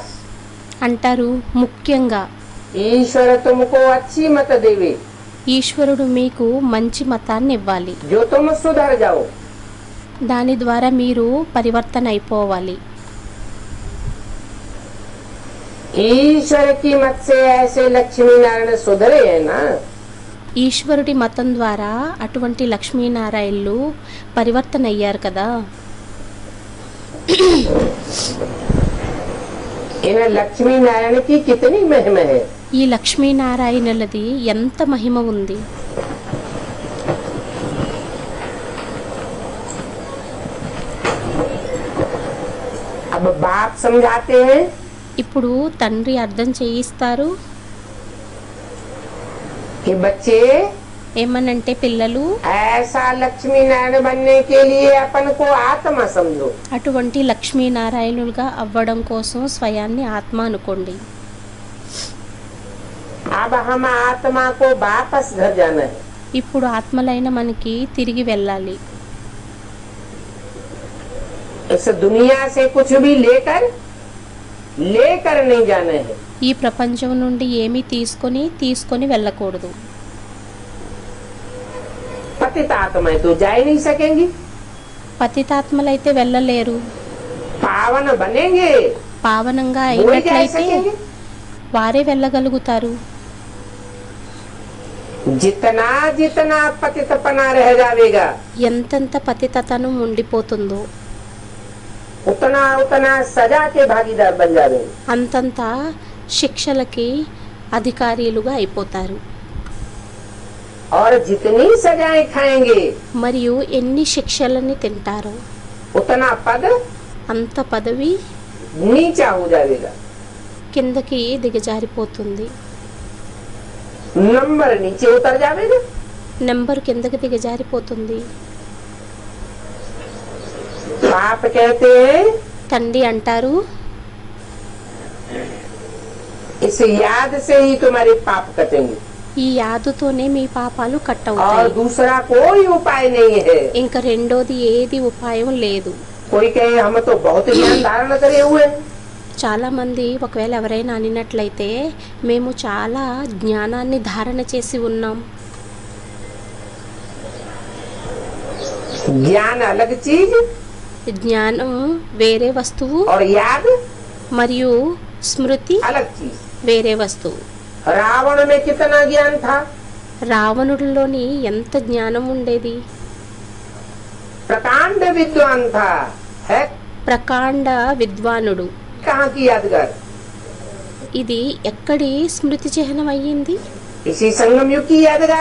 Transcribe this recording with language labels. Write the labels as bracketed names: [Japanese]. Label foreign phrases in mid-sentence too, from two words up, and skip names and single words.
[Telugu] అంటారు ముఖ్యంగా [Hindi] ईश्वर तुमको अच्छी मत देवे, [Telugu] ఈశ్వరుడు మీకు మంచి మతాన్ని ఇవ్వాలి, [Hindi] जो तुम सुधर जाओ। [Telugu] దాని ద్వారా మీరు పరివర్తన అయిపోవాలి. [Hindi] ईश्वर की मत से ऐसे लक्ष्मी नारायण सुधरे हैं ना, [Telugu] ఈశ్వరుడి మతం ద్వారా అటువంటి లక్ష్మీనారాయణులు పరివర్తన అయ్యారు కదా. [Hindi] इन लक्ष्मी नारायण की कितनी महिमा है। [Telugu] ఈ లక్ష్మీనారాయణులది ఎంత మహిమ ఉంది. [Hindi] अब बाप समझाते हैं [Telugu] ఇప్పుడు తండ్రి అర్థం చేయిస్తారు. [Hindi] कि बच्चे [Telugu] ఏమనంటే పిల్లలు [Hindi] ऐसा लक्ष्मी नारायण बनने के लिए अपन को आत्मा समझो। [Telugu] అటువంటి లక్ష్మీనారాయణులుగా అవ్వడం కోసం స్వయాన్ని ఆత్మ అనుకోండి. [Hindi] अब हम आत्मा को वापस घर जाना है। [Telugu] ఇప్పుడు ఆత్మలైన మనకి తిరిగి వెళ్ళాలి. [Hindi] इस दुनिया से कुछ भी लेकर नहीं जाना है। [Telugu] ఈ ప్రపంచం నుండి ఏమీ తీసుకొని వెళ్ళకూడదు. [Hindi] पतित आत्माएं तो जा ही नहीं सकेंगी, [Telugu] పతితాత్మలైతే వెళ్ళలేరు. [Hindi] पावन बनेंगे [Telugu] పావనంగా [Hindi] वो ही जा [Telugu] అయినట్లయితే [Hindi] सकेंगे। [Telugu] వారే వెళ్ళగలుగుతారు. [Hindi] जितना जितना पतितपना रह जाएगा [Telugu] ఎంతెంత పతితతనం ఉండిపోతుందో [Hindi] उतना उतना सजा के भागीदार बन जावे। [Telugu] అంతంత శిక్షలకి అధికారులుగా అయిపోతారు. [Hindi] और जितनी सजाएं खाएंगे [Telugu] మరియు ఎన్ని శిక్షలని తింటారో [Hindi] उतना पद [Telugu] అంత పదవి [Hindi] नीचा हो जाएगा, [Telugu] కిందకి దిగజారిపోతుంది. [Hindi] नंबर नीचे उतर जाएगा। [Telugu] నెంబర్ కిందకి దిగజారిపోతుంది. [Hindi] पाप कहते हैं [Telugu] తండ్రి అంటారు, [Hindi] इस याद से ही तुम्हारे पाप कटेंगे [Telugu] ఈ యాదుతోనే మీ పాపాలు [Hindi] और [Telugu] కట్టవుతాయి. [Hindi] दूसरा कोई उपाय नहीं है। [Telugu] ఇంకా రెండోది ఏది ఉపాయం లేదు. [Hindi] कोई कहे हम तो बहुत ज्ञान धारण करे हुए हैं। [Telugu] చాలా మంది ఒకవేళ ఎవరైనా అనినట్లయితే మేము చాలా జ్ఞానాన్ని ధారణ చేసి ఉన్నాం. [Hindi] ज्ञान अलग चीज [Telugu] జ్ఞానం వేరే వస్తువు [Hindi] और याद [Telugu] మరియు స్మృతి [Hindi] अलग चीज। [Telugu] వేరే వస్తువు. [Hindi] रावण में कितना ज्ञान था, [Telugu] రావణుడిలోని ఎంత జ్ఞానం ఉండేది. [Hindi] प्रकांड विद्वान था, है [Telugu] ప్రకాండ విద్వానుడు. [Hindi] कहाँ की यादगार, [Telugu] ఇది ఎక్కడి స్మృతి చిహ్నం అయ్యింది. [Hindi] इसी संगम युग की यादगार।